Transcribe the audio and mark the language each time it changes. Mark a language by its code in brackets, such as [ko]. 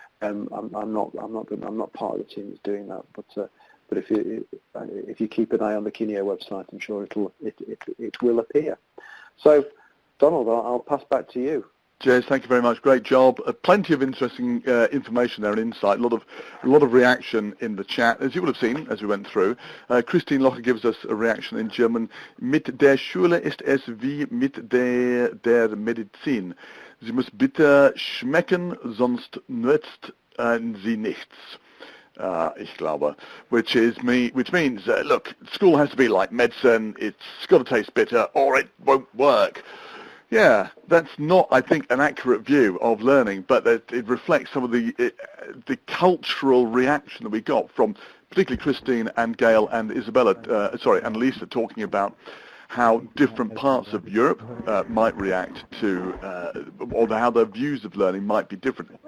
[en] I'm not part of the team that's doing that, but if you keep an eye on the Kineo website, I'm sure it will appear. So, Donald, I'll pass back to you. Jez, thank you very much. Great job. Plenty of interesting information there and insight. A lot of reaction in the chat, as you would have seen as we went through. Christine Locher gives us a reaction in German. [de] Mit der Schule ist es wie mit der Medizin. Sie muss bitte schmecken, sonst nützt sie nichts. Ich glaube, [en] which means, look, school has to be like medicine. It's got to taste bitter, or it won't work. Yeah, that's not, I think, an accurate view of learning, but it reflects some of the cultural reaction that we got from particularly Christine and Gail and and Lisa talking about how different parts of Europe might react to, or how their views of learning might be different.